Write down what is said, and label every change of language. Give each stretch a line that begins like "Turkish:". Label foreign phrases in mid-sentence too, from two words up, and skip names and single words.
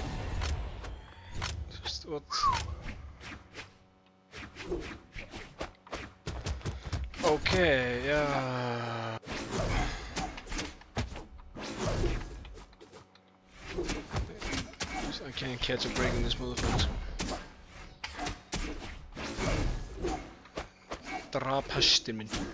Icelandic: Þú veist,
English: what? Ok, já. I can't catch a break in this motherfucker.
Icelandic: Drap hestin minn.